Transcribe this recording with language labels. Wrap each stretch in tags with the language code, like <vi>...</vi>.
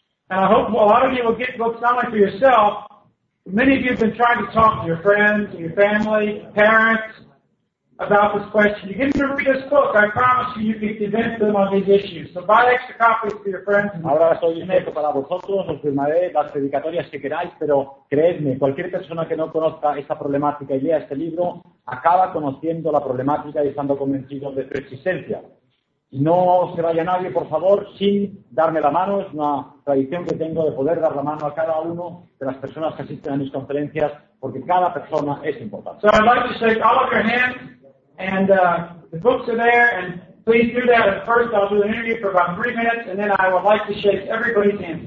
<en>And I hope a lot of you will get books not only for yourself. Many of you have been trying to talk to your friends, your family, parents about this question. You get them to read this book. I promise you, you can convince them on these issues. So buy extra copies for your friends.</en> <es>Ahora estoy dispuesto para vosotros. Os firmaré las dedicatorias que queráis, pero creedme, cualquier persona que no conozca esta problemática y lea este libro acaba conociendo la problemática y estando convencido de su existencia. No se vaya nadie, por favor, sin darme la mano. Es una tradición que tengo de poder dar la mano a cada uno de las personas que asisten a mis conferencias, porque cada persona es importante.</es> <en>So I'd like to shake all of your hands, and the books are there, and please do that. At first, I'll do an interview for about 3 minutes, and then I would like to shake everybody's hands.</en>